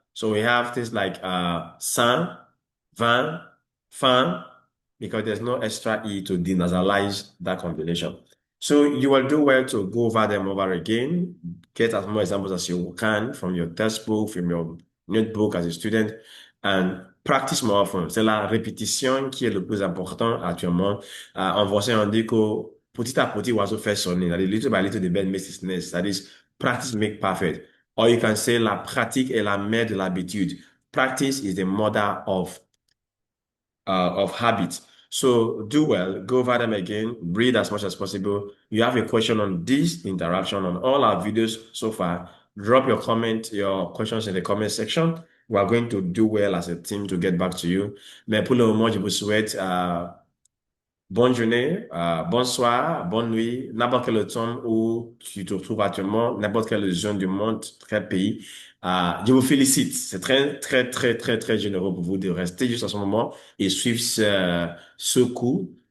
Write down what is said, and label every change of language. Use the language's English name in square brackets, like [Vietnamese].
[English] So we have things like san, van, fan, because there's no extra E to denasalize that combination. So you will do well to go over them over again, get as many examples as you can from your textbook, from your notebook as a student, and practice more often. [French] C'est la répétition qui est le plus important actuellement. En français, on dit que petit à petit, oiseau fait sonner. [English] That is, little by little, the bird makes its nest. That is, practice make perfect. Or you can say [French] la pratique est la mère de l'habitude. [English] Practice is the mother of habit. So do well, go over them again, read as much as possible. You have a question on this interaction on all our videos so far, drop your comment, your questions in the comment section, We are going to do well as a team to get back to you. [French] Mais pour le moment, je vous souhaite bonne journée, bonsoir, bonne nuit, n'importe quel temps où tu te trouves actuellement, n'importe quelle zone du monde, quel pays. Je vous félicite. C'est très, très, très, très, très généreux pour vous de rester juste à ce moment et suivre ce cours.